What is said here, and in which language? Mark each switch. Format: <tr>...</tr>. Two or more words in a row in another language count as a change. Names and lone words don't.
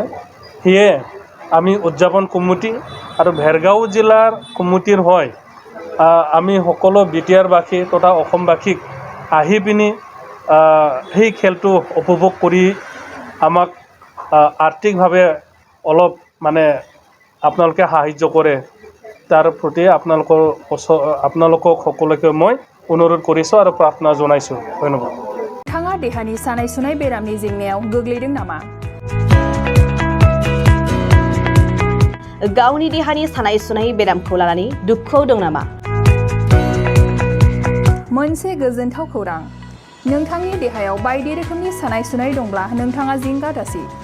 <as>সেয়ে আমি উদযাপন কমিটি আৰু ভেৰগাঁও জিলাৰ কমিটিৰ হয় আমি সকলো বিটিআৰবাসী তথা অসমবাসীক আহি পিনি সেই খেলটো উপভোগ কৰি আমাক আৰ্থিকভাৱে অলপ মানে আপোনালোকে সাহায্য কৰে, তাৰ প্ৰতি আপোনালোকক সকলোকে মই অনুৰোধ কৰিছোঁ আৰু প্ৰাৰ্থনা জনাইছোঁ। ধন্যবাদ।</as> <brx>नोंथाङा देहानि सानाय सुनाय बेरामनि जेंनायाव गोग्लैदों नामा? गावनि देहानि सानाय सुनाय बेरामखौ लानानै दुखुआव दं नामा? मोनसे गोजोनथाव खौरां, नोंथांनि देहायाव बायदि रोखोमनि सानाय सुनाय दंब्ला नोंथाङा जिंगा दासि।</brx>